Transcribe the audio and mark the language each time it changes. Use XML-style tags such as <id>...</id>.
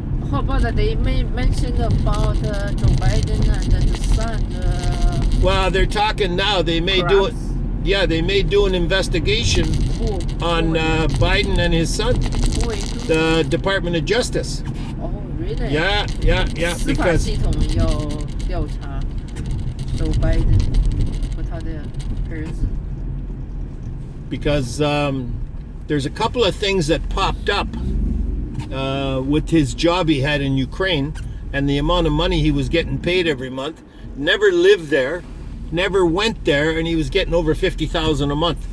<en>How about they mentioned about Joe Biden and the son? Well, they're talking now. They may do it. Yeah, they may do an investigation on Biden and his son. The Department of Justice. Oh, really? Yeah. Because</en> <zh>司法系统要调查 Joe Biden 和他的儿子。</zh> <en>Because there's a couple of things that popped up with his job he had in Ukraine and the amount of money he was getting paid every month. Never lived there, never went there, and he was getting over $50,000 a month.</en>